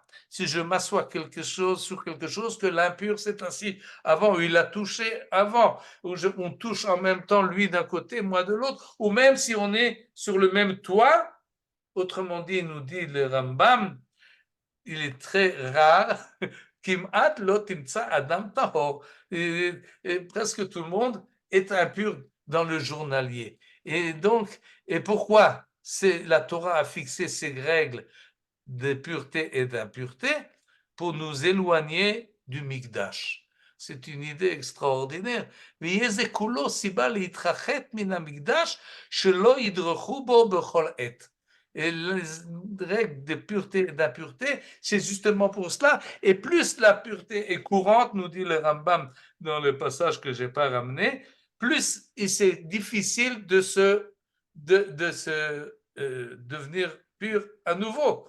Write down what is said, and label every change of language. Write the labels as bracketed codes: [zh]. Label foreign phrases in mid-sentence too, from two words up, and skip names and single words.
[fr] Si je m'assois sur quelque chose que l'impur s'est assis avant, ou il a touché avant, ou on touche en même temps lui d'un côté, moi de l'autre, ou même si on est sur le même toit, autrement dit, nous dit le Rambam, il est très rare, [he] כמעט לא תמצא אדם טהור. [fr] Et presque tout le monde est impur dans le journalier. Et donc, et pourquoi la Torah a fixé ces règles de pureté et d'impureté pour nous éloigner du Mikdash. C'est une idée extraordinaire. [he] ויהיה כולו סיבה להתרחק מן המקדש שלא ידרכו בו בכל עת. [fr] Et les règles de pureté et d'impureté, c'est justement pour cela. Et plus la pureté est courante, nous dit le Rambam dans le passage que je n'ai pas ramené, plus c'est difficile de devenir pur à nouveau.